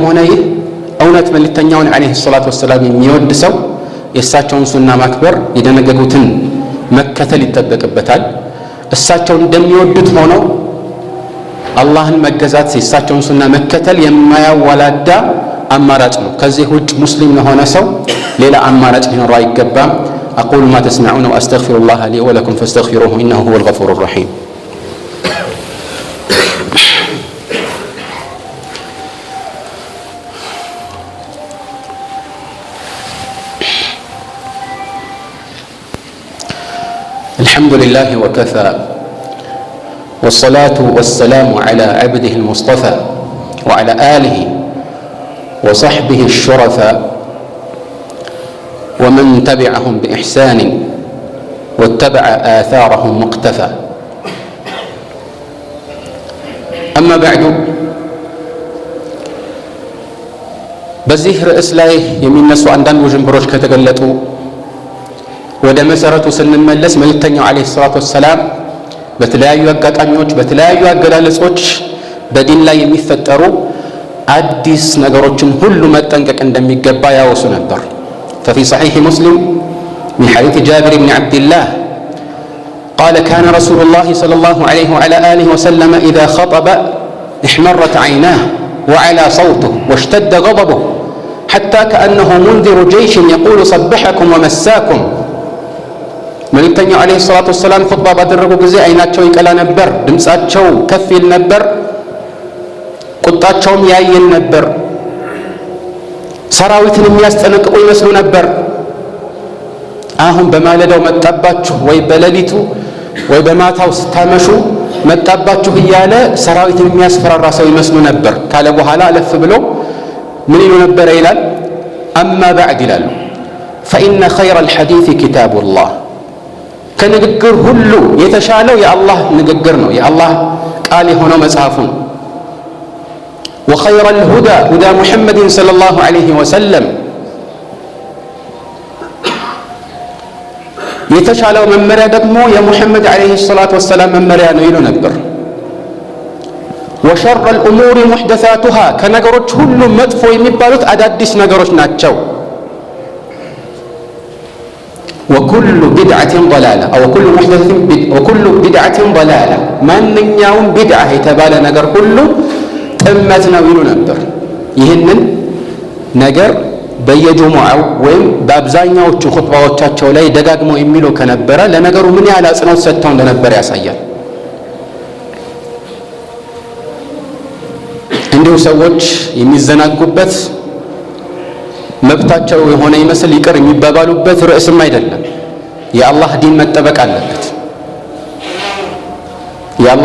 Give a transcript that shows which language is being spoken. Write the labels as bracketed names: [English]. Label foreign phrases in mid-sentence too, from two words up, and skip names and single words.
[Amharic] ሆነ ይህ እውነት መልእክተኛውን [Arabic] عليه الصلاة والسلام [Amharic] የሚወድ ሰው የእሳቸውን ሱና ማክበር የደነገጉትን መከተል ይጠበቅበታል። እሳቸው እንደሚወዱት ሆነው አላህን መገዛት የእሳቸውን ሱና መከተል የማያወላዳ አማራጭ ነው። ከዚህ ውጭ ሙስሊም ለሆነ ሰው ሌላ አማራጭ ሊኖረው አይገባም። [Arabic] أقول ما تسمعون وأستغفر الله لي ولكم فاستغفروه إنه هو الغفور الرحيم. الحمد لله وكفى والصلاة والسلام على عبده المصطفى وعلى آله وصحبه الشرفاء ومن تبعهم بإحسان واتبع آثارهم مقتفى. أما بعد [Amharic] በዚህ ርዕስ ላይ የሚነሱ አንዳንድ ውዥንብሮች ከተገለጡ ወደ መሰረቱ ስንመለስ መልእክተኛው [Arabic] عليه الصلاة والسلام [Amharic] በተለያዩ አጋጣሚዎች በተለያዩ አገላለጾች በዲን ላይ የሚፈጠሩ አዲስ ነገሮችን ሁሉ መጠንቀቅ እንደሚገባ ያወሱ ነበር። [Arabic] ففي صحيح مسلم من حديث جابر بن عبد الله قال كان رسول الله صلى الله عليه وعلى آله وسلم إذا خطب احمرت عيناه وعلى صوته واشتد غضبه حتى كأنه منذر جيش يقول صبحكم ومساكم. [Amharic] መልእክተኛው [Arabic] عليه الصلاة والسلام [Amharic] ኹጥባ ባደረጉ ጊዜ አይናቸው ይቀላ ነበር፣ ድምፃቸው ከፍ ይል ነበር፣ ቁጣቸውም ያየል ነበር፣ ሰራዊትን የሚያስጠነቅቁ ይመስሉ ነበር። አሁን በማለዳው መጣባችሁ ወይ በሌሊቱ ወይ በማታው ስታመሹ መጣባችሁ እያለ ሰራዊትን የሚያስፈራራ ሰው ይመስሉ ነበር ካለ በኋላ አለፍ ብሎ ምን ይሉ ነበረ ይላል። [Arabic] أما بعد [Amharic] ይላሉ [Arabic] فإن خير الحديث كتاب الله፣ [Amharic] ከንግግር ሁሉ የተሻለው የአላህ ንግግር ነው፣ የአላህ ቃል የሆነው መጽሐፉ ነው። [Arabic] وخير الهدى هدى محمد صلى الله عليه وسلم، [Amharic] የተሻለው መመሪያ ደግሞ የሙሐመድ [Arabic] عليه الصلاة والسلام [Amharic] መመሪያ ነው ይሉ ነበር። [Arabic] وشر الأمور محدثاتها፣ [Amharic] ከነገሮች ሁሉ መጥፎ የሚባሉት አዳዲስ ነገሮች ናቸው። [Arabic] وكل بدعة ضلالة أو كل محدثة وكل بدعة ضلالة، [Amharic] ማንኛውም ቢድዓ የተባለ ነገር ሁሉ ጥመት ነው ይሉ ነበር። ይህንን ነገር በየጁሙዓው ወይም በአብዛኛዎቹ ኹጥባዎቻቸው ላይ ደጋግመው የሚሉ ከነበረ ለነገሩ ምን ያህል አጽንኦት ሰጥተው እንደነበር ያሳያል። እንዲሁ ሰዎች የሚዘናጉበት መብታቸው የሆነ ይመስል ይቅር የሚባባሉበት ርዕስም አይደለም። የአላህ ዲን መጠበቅ አለበት። የአላህ